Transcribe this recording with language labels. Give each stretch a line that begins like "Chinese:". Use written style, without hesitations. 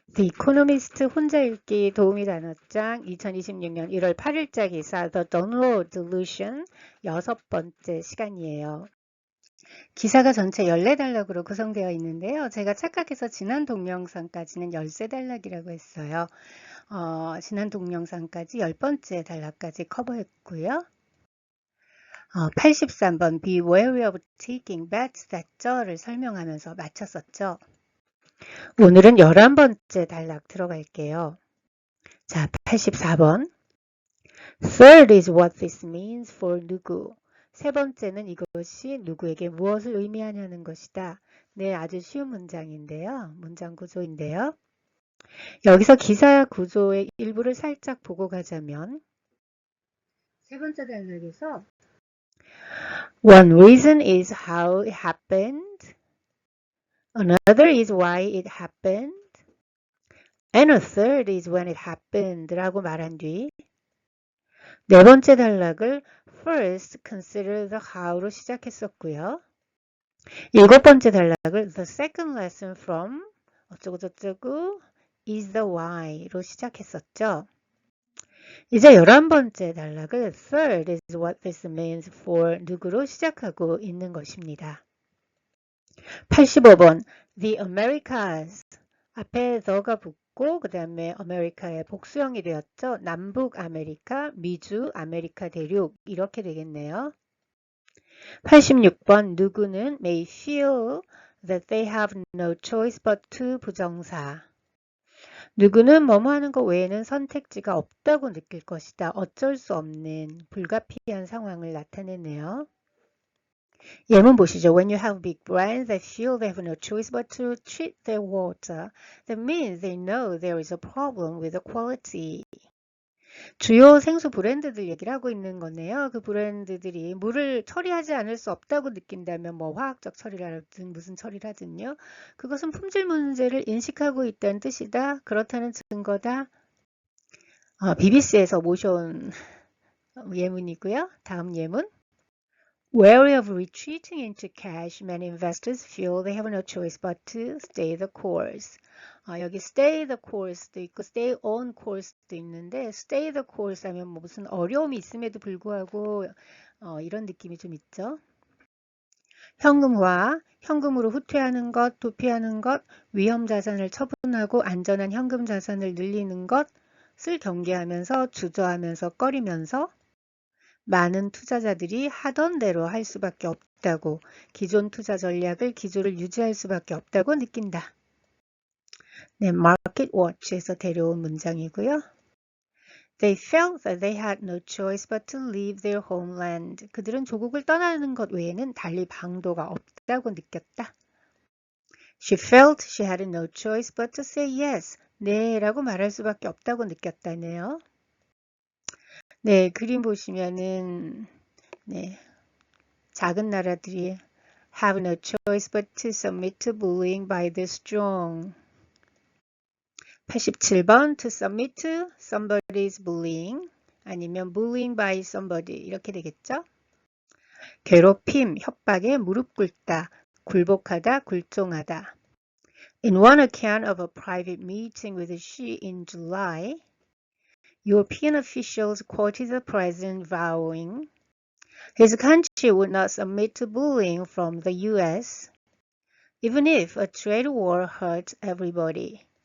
Korean: The Economist 혼자 읽기 도우미 단어장 2026년 1월 8일자 기사 The Download Delusion 6번째 시간이에요. 기사가 전체 14단락으로 구성되어 있는데요. 제가 착각해서 지난 동영상까지는 13단락이라고 했어요. 지난 동영상까지 10번째 단락까지 커버했고요. 83번
English: Be wary of taking bets that
Korean: 를 설명하면서 마쳤었죠. 오늘은 11번째 단락 들어갈게요. 자, 84번.
English: Third is what this means for
Korean: 누구. 세 번째는 이것이 누구에게 무엇을 의미하냐는 것이다. 네, 아주 쉬운 문장인데요. 문장 구조인데요. 여기서 기사 구조의 일부를 살짝 보고 가자면 세 번째 단락에서
English: One reason is how it happened. Another is why it happened. And a third is when it happened
Korean: 라고 말한 뒤 네 번째 단락을
English: First consider the how로 시작했었고요.
Korean: 일곱 번째 단락을
English: The second lesson from
Korean: 어쩌고저쩌고
English: is the why로
Korean: 시작했었죠. 이제 11번째 단락을
English: Third is what this means for
Korean: 누구로 시작하고 있는 것입니다. 85번 The Americas 앞에 the가 붙고 그 다음에 아메리카의 복수형이 되었죠. 남북 아메리카, 미주, 아메리카 대륙 이렇게 되겠네요.
English: 86번
Korean: 누구는
English: may feel that they have no choice but to
Korean: 부정사. 누구는 뭐뭐 하는 것 외에는 선택지가 없다고 느낄 것이다. 어쩔 수 없는 불가피한 상황을 나타내네요. 예문 보시죠.
English: When you have big brands that feel they have no choice but to treat their water, that means they know there is a problem with the quality.
Korean: 주요 생수 브랜드들 얘기를 하고 있는 거네요. 그 브랜드들이 물을 처리하지 않을 수 없다고 느낀다면 뭐 화학적 처리를 하든 무슨 처리를 하든요. 그것은 품질 문제를 인식하고 있다는 뜻이다. 그렇다는 증거다. BBC에서 모셔온 예문이고요. 다음 예문.
English: Wary of retreating into cash, many investors feel they have no choice but to stay the course.
Korean: 여기
English: stay the course
Korean: 도 있고
English: stay on course
Korean: 도 있는데 stay the course 하면 뭐 무슨 어려움이 있음에도 불구하고 이런 느낌이 좀 있죠. 현금화, 현금으로 후퇴하는 것, 도피하는 것, 위험 자산을 처분하고 안전한 현금 자산을 늘리는 것을 경계하면서 주저하면서 꺼리면서 많은 투자자들이 하던 대로 할 수밖에 없다고 기존 투자 전략을 기조를 유지할 수밖에 없다고 느낀다. 네, Market Watch에서 데려온 문장이고요.
English: They felt that they had no choice but to leave their homeland.
Korean: 그들은 조국을 떠나는 것 외에는 달리 방도가 없다고 느꼈다.
English: She felt she had no choice but to say yes.
Korean: 네 라고 말할 수밖에 없다고 느꼈다네요. 네, 그림 보시면은 네, 작은 나라들이
English: have no choice but to submit to bullying by the strong. 87번 to submit to somebody's bullying
Korean: 아니면
English: bullying by somebody
Korean: 이렇게 되겠죠. 괴롭힘, 협박에 무릎 꿇다, 굴복하다, 굴종하다.
English: In one account of a private meeting with Xi in July, European officials quoted the president vowing his country would not submit to bullying from the US, even if a trade war hurt everybody.